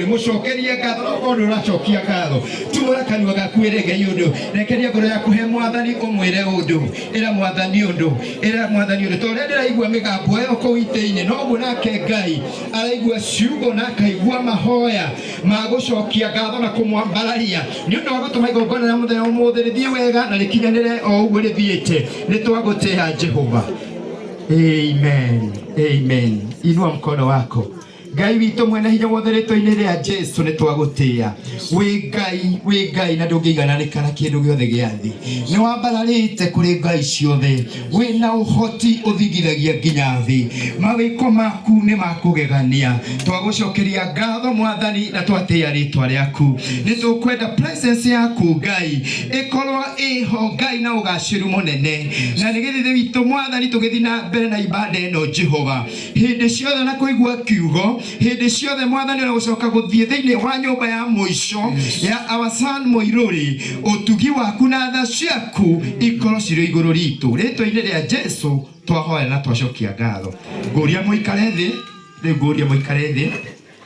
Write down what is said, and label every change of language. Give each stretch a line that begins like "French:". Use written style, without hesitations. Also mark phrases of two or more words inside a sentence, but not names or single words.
Kikuyu: mũcokerie ngatho no ũndũ ũracokia ngatho tumũra kanua gaku ĩre Ngai ũndũ rekeria ngoro yaku he Mwathani ũmwĩre ũndũ ĩra Mwathani ũndũ ĩra Mwathani ũndũ tondũ ndĩraigua mĩgambo ĩyo kũu itĩ-inĩ noguo nake Ngai araigua ciugo na akaigua mahoya ma gũcokia ngatho na kũmwambararia nĩ ũndũ wa gũtũma igongona rĩa mũthenya ũmũthĩ rĩthiĩ wega na rĩkinyanĩre o ũguo rĩthiĩte nĩ twagũtĩĩa Jehova.
Swahili: Amen. Amen. Inua mkono wako.
Kikuyu: Ngai witũ mwene hinya wothe rĩtwa-inĩ rĩa Jesu nĩ twagũtĩĩa wĩ Ngai na ndũngĩigananĩka na kĩndũ gĩothe gĩa thĩ nĩ wambararĩte kũrĩ ngai ciothe wĩna ũhoti ũthigithagia nginya thĩ mawĩko maku nĩ makũgegania twagũcokeria ngatho Mwathani na twatĩĩa rĩtwa rĩaku nĩ tũkwenda presence yaku Ngai ĩkorwo ĩho Ngai na ũgacĩru mũnene na nĩgetha witũ Mwathani tũgĩthiĩ na mbere na ibada ĩno Jehova hĩndĩ ciothe na kũigua kiugo hĩndĩ ciothe Mwathani na gũcoka gũthiĩ thĩinĩ wa nyũmba ya mũico ya
English: our son
Kikuyu: mũirũrĩ ũtugi waku na tha ciaku ikorwo cirĩ igũrũ ritũ rĩtwa-inĩ rĩa Jesu twahoya na twacokia ngatho ngũria mũikare thĩ rĩu ngũria mũikare thĩ